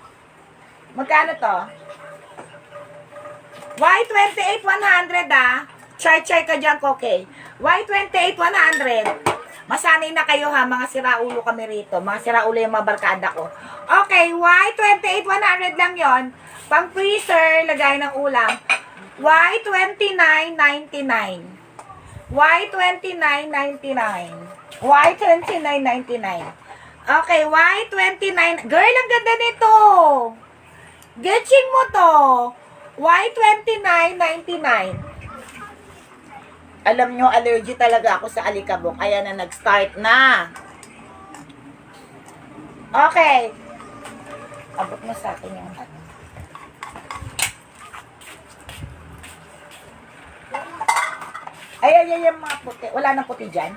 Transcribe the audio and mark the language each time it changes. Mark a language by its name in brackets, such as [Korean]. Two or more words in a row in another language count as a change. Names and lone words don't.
[Filipino] Magkano to? Y28, 100 ah. Char-char ka dyan, Koke. Y28-100. Masanay na kayo ha, mga siraulo kami rito. Mga siraulo yung mga barkada ko. Okay, Y28-100 lang yon. Pang freezer, lagay ng ulam. Y29.99. Y29.99. Y29.99. Okay, Y29. Girl, ang ganda nito. Getching mo to. Y29.99. Alam nyo, allergy talaga ako sa alikabok. Kaya na nag-start na. Okay. Abot mo sa akin yung ano. Ay, yung mga puti. Wala nang puti dyan.